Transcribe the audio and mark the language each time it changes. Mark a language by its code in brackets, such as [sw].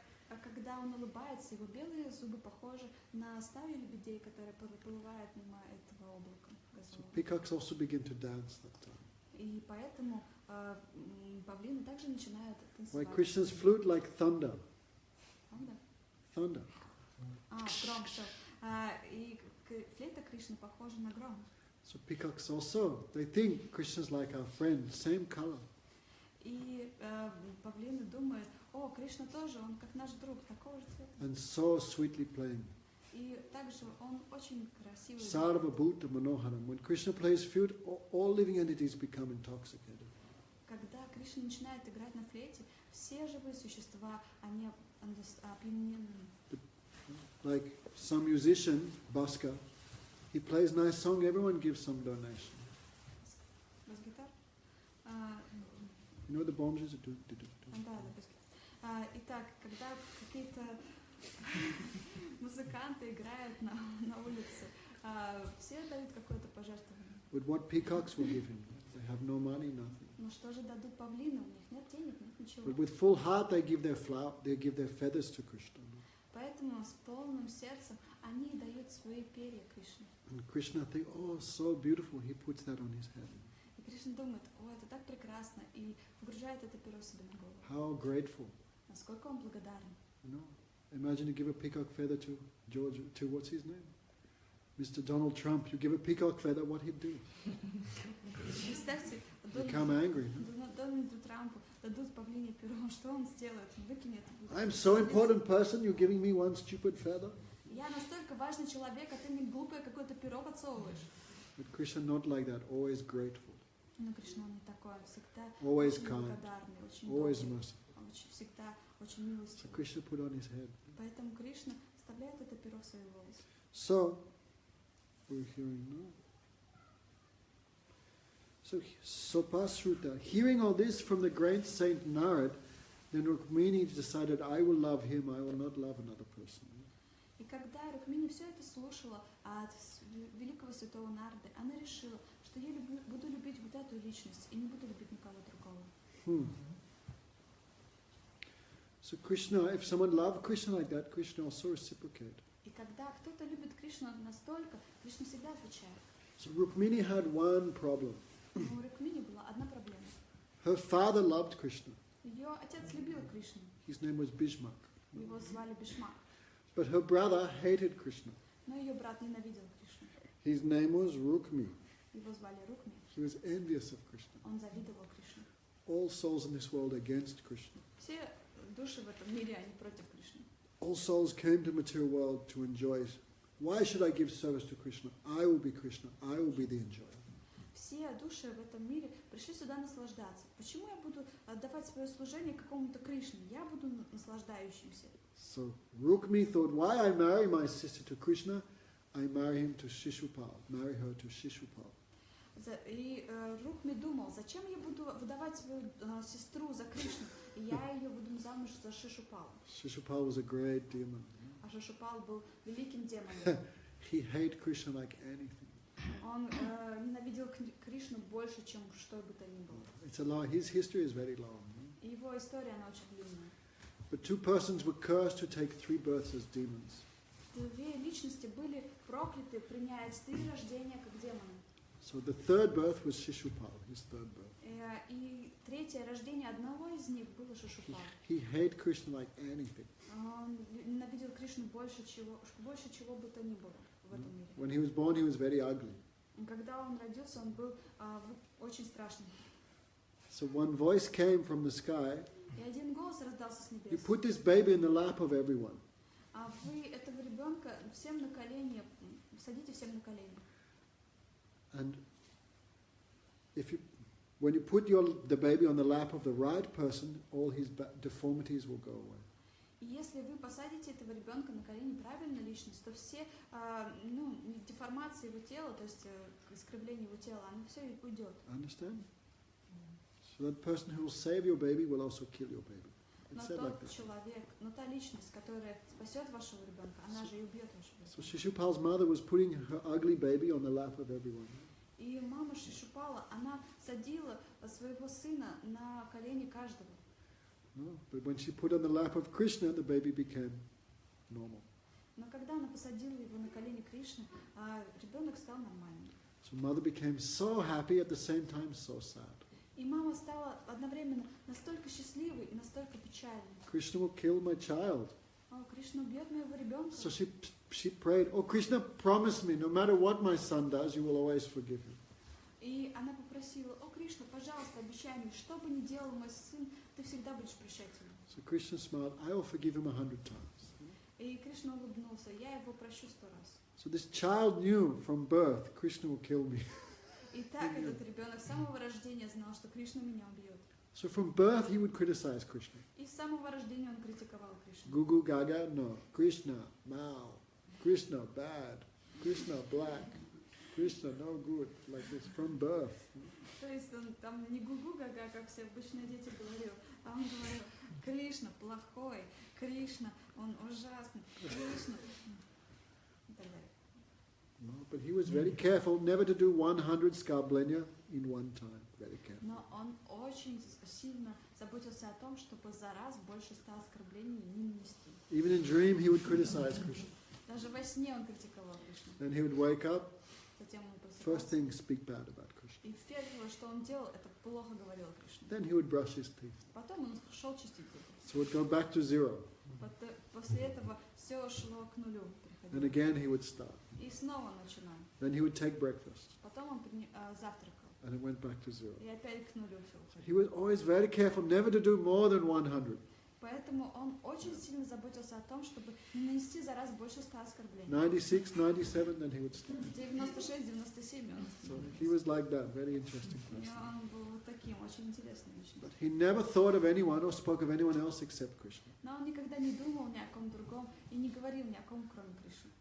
[ru] А когда он улыбается, его белые зубы похожи на стаю лебедей, которые проплывают мимо этого облака [en] So [ru] грозового. [en] peacocks also begin to dance that time. [ru] И поэтому павлины также начинают [en] Why [ru] танцевать. [en] Krishna's flute like thunder. [ru] Правда? [en] Thunder. [ru] Гром, все. И флейта Кришны похожа на гром. [en] So peacocks also, they think Krishna's like our friend, same color. [ru] И павлины думают, Кришна тоже, он как наш друг, такого же цвета. [en] And so sweetly playing. [ru] И также он очень красивый. [sa] Sarva Bhuta Manoharam. [en] When Krishna plays flute, all living entities become intoxicated. [ru] Когда Кришна начинает играть на флейте, все живые существа, они опьянены. [en] Like some musician, Bhaskar, he plays nice song, everyone gives some donation. [ru] Бас-гитар? [en] You know the bombs do. [ru] Да, бас-гитар. Итак, когда какие-то музыканты играют на улице, все дают какое-то пожертвование. [en] But what peacocks will give him? They have no money, nothing. [ru] Но что же дадут павлины? У них нет денег, нет ничего. [en] But with full heart they give their feathers to Krishna. [ru] Поэтому с полным сердцем они дают свои перья Кришне. [en] And Krishna think, so beautiful, he puts that on his head. [ru] И Кришна думает, это так прекрасно, и погружает это перо себе на голову. [en] How grateful. [ru] Насколько он благодарен. [en] Imagine you give a peacock feather to what's his name? Mr. Donald Trump. You give a peacock feather, what he'd do? [ru] Представьте, [en] Become angry. [ru] Дональду Трампу дадут павлине перо, что он сделает? Он выкинет. [en] I'm so important person, you're giving me one stupid feather? [ru] Я настолько важный человек, а ты мне глупое какое-то перо подсовываешь. [en] But Krishna not like that, always grateful, [ru] Но Кришна не такой, он всегда [en] always [ru] очень [en] kind, [ru] благодарный, очень [en] always [ru] добрый, [en] merciful. [ru] всегда очень [en] So [ru] милостивый. [en] Krishna put on his head. [ru] Поэтому Кришна вставляет это перо в свои волосы. [en] So, we're hearing now. So Pasruta, hearing all this from the great saint Narad, then Rukmini decided, I will love him, I will not love another person. [ru] И когда Рукмини все это слушала от великого святого Нарды, она решила, что я буду любить вот эту личность и не буду любить никого другого. [en] So Krishna, if someone loved Krishna like that, Krishna also reciprocated. [ru] И когда кто-то любит Кришну настолько, Кришна всегда отвечает. [en] So Rukmini had one problem. [ru] Но у Рукмини была одна проблема. [en] Her father loved Krishna. [ru] Ее отец любил Кришну. [en] His name was Bhishmak. [ru] Его звали Бишмак. [en] But her brother hated Krishna. [ru] Но ее брат ненавидел Кришну. [en] His name was Rukmi. [ru] Его звали Рукми. [en] He was envious of Krishna. [ru] Он завидовал Кришне. [en] All souls in this world against Krishna. [ru] Все души в этом мире, они против Кришны. [en] All souls came to material world to enjoy. Why should I give service to Krishna? I will be Krishna. I will be the enjoyer. [ru] Все души в этом мире пришли сюда наслаждаться. Почему я буду отдавать свое служение какому-то Кришне? Я буду наслаждающимся. [en] So Rukmi thought, why I marry my sister to Krishna? I marry him to Shishupal. Marry her to Shishupal. [ru] И Рукми думал, зачем я буду выдавать свою сестру за Кришну? И я ее выдам замуж за Шишупала. [en] Shishupal was a great demon. [ru] А Шишупал был великим демоном. [en] He hated Krishna like anything. [ru] Он ненавидел Кришну больше, чем что бы то ни было. [en] It's a long. His history is very long. [ru] И его история, она очень длинная. [en] But two persons were cursed to take 3 births as demons. [ru] Две личности были прокляты принять 3 рождения как демоны. [en] So the 3rd birth was Shishupal, his 3rd birth. [ru] И третье рождение одного из них было Шишупал. [en] He hated Krishna like anything. [ru] Он ненавидел Кришну больше чего бы то ни было в этом мире. [en] When he was born, he was very ugly. [ru] Когда он родился, он был очень страшным. [en] So one voice came from the sky. [ru] И один голос раздался с [en] You [ru] небес. [en] put this baby in the lap of everyone. [ru] А вы этого ребенка всем на колени, садите всем на колени. [en] And when you put the baby on the lap of the right person, all his deformities will go away. [ru] И если вы посадите этого ребенка на колени правильной личности, то все деформации его тела, то есть искривление его тела, оно все уйдет. [en] Understand? So that person who will save your baby will also kill your baby. [ru] Но [en] It's said like that. [ru] человек, но та личность, которая спасет вашего ребенка, она же и убьет вашего [en] So [ru] ребенка. [en] Shishupal's mother was putting her ugly baby on the lap of everyone. [ru] И мама Шишупала, она садила своего сына на колени каждого. [en] No, but when she put on the lap of Krishna, the baby became normal. [ru] Но когда она посадила его на колени Кришны, ребенок стал нормальным. [en] So mother became so happy at the same time so sad. [ru] И мама стала одновременно настолько счастливой и настолько печальной. [en] Krishna will kill my child. [ru] О, Кришна убьет моего ребенка. [en] So she prayed, oh Krishna, promise me, no matter what my son does, you will always forgive him. [ru] И она попросила, о Кришна, пожалуйста, обещай мне, что бы ни делал мой сын, ты всегда будешь прощать ему. [en] So Krishna smiled, I will forgive him 100 times. [ru] И Кришна улыбнулся, я его прощу 100 раз. [en] So this child knew from birth, Krishna will kill me. [ru] И так этот ребенок с самого рождения знал, что Кришна меня убьет. [en] So from birth he would criticize Krishna. [ru] И с самого рождения он критиковал Кришну. [en] Gugu Gaga, no. Krishna, Mao. Krishna, bad. Krishna, black. Krishna, no good. Like this, from birth. [ru] То есть он там не гугу-гага, как все обычные дети говорил, а он говорил, Кришна плохой, Кришна, он ужасный, Кришна. И так далее. [en] No, but he was very careful never to do 100 [ru] skarblenya [en] in one time. Very careful. [ru] Но он очень сильно заботился о том, чтобы за раз больше 100 оскорблений не нанести. [en] Even in dream he would criticize Krishna. [ru] Даже во сне он критиковал Кришну. [en] Then he would wake up, [ru] Затем он [en] first [ru] просыпался. [en] thing speak bad about Krishna. [ru] И первое, что он делал, это плохо говорил о Кришне. [en] Then he would brush his teeth. [ru] Потом он шел чистить зубы. [en] So it would go back to 0. [ru] После этого все шло к нулю. [en] Then [ru] приходило. [en] again he would start. [ru] И снова начинал. [en] Then he would take breakfast. [ru] Потом он завтракал. [en] And it went back to 0. [ru] И опять к нулю все [en] He was always very careful never to do more than 100. [ru] Поэтому он очень сильно заботился о том, чтобы не нанести за раз больше 100 оскорблений. [en] 96, 97, then he would stop. [ru] 96, 97 он [en] So he was like that, very interesting [ru] И [en] person. [ru] он был вот таким, очень интересным личностью. [en] But he never thought of anyone or spoke of anyone else except Krishna. [ru] Но он никогда не думал ни о ком другом и не говорил ни о ком, кроме Кришны.